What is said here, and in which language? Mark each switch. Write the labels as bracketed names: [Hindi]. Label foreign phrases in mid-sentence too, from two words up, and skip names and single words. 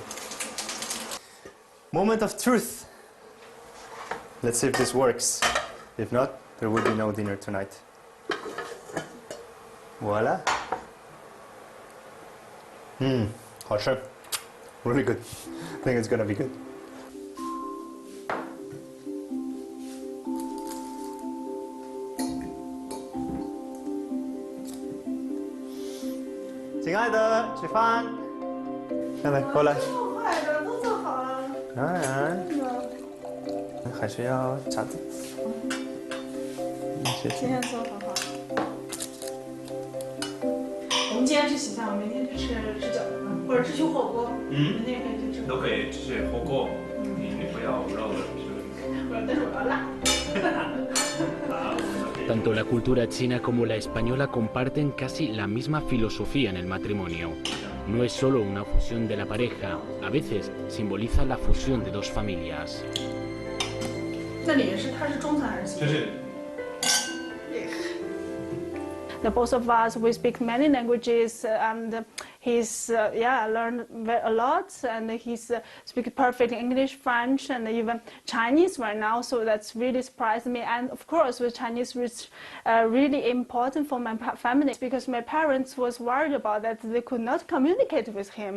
[English] Moment of truth. Let's see if this works. If not, there will be no dinner tonight. Voila. [Chinese] 好吃. [English] Really good. I think it's gonna be good. [Chinese] 亲爱的，吃饭。来，过来。快的，都做好了。当然。还是要叉子。谢谢。今天做很好。我们今天吃西餐，明天去吃饺子，或者吃火锅。明天也可以去吃。都可以吃火锅。你不要肉的，但是我要辣。 [Spanish] Tanto la cultura china como la española comparten casi la misma filosofía en el matrimonio. No es solo una fusión de la pareja, a veces simboliza la fusión de 2 familias. [Chinese] 那他是中餐还是西餐？ [English] The both of us, we speak many languages, and he's learned a lot, and he's speaks perfect English, French, and even Chinese right now. So that's really surprised me. And of course, with Chinese, which really important for my family, because my parents was worried about that they could not communicate with him.